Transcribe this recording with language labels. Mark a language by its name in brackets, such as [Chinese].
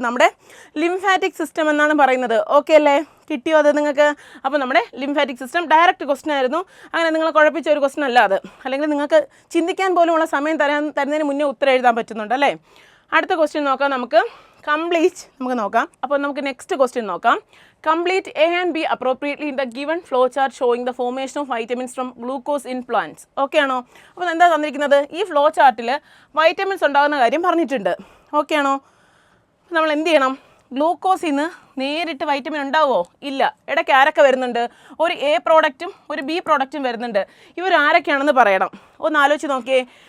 [Malayalam] നമ്മുടെ lymphatic system എന്നാണ് പറയുന്നത്. ഓക്കെ അല്ലേ? കിട്ടിയോ അത് നിങ്ങൾക്ക്? അപ്പോൾ നമ്മുടെ ലിംഫാറ്റിക് സിസ്റ്റം ഡയറക്റ്റ് ക്വസ്റ്റൻ ആയിരുന്നു. അങ്ങനെ നിങ്ങൾ കുഴപ്പിച്ച ഒരു ക്വസ്റ്റൻ അല്ല അത്. അല്ലെങ്കിൽ നിങ്ങൾക്ക് ചിന്തിക്കാൻ പോലുമുള്ള സമയം തരുന്നതിന് മുന്നേ ഉത്തരം എഴുതാൻ പറ്റുന്നുണ്ട് അല്ലേ? അടുത്ത ക്വസ്റ്റ്യൻ നോക്കാം. നമുക്ക് നോക്കാം. അപ്പോൾ നമുക്ക് നെക്സ്റ്റ് ക്വസ്റ്റ്യൻ നോക്കാം. [English] Complete A and B appropriately in the given flow chart showing the formation of vitamins from glucose in plants. [Malayalam] Okay ആണോ? അപ്പോൾ എന്താ തന്നിരിക്കുന്നത്? ഈ ഫ്ലോ ചാർട്ടിൽ വൈറ്റമിൻസ് ഉണ്ടാകുന്ന കാര്യം പറഞ്ഞിട്ടുണ്ട്. ഓക്കെ ആണോ? നമ്മൾ എന്ത് ചെയ്യണം? ഗ്ലൂക്കോസിൽ നിന്ന് നേരിട്ട് വൈറ്റമിൻ ഉണ്ടാവുമോ? ഇല്ല. ഇടയ്ക്ക് ആരൊക്കെ വരുന്നുണ്ട്? ഒരു എ പ്രോഡക്റ്റും ഒരു ബി പ്രോഡക്റ്റും വരുന്നുണ്ട്. ഇവർ ആരൊക്കെയാണെന്ന് പറയണം. ഒന്ന് ആലോചിച്ച് നോക്കിയേ.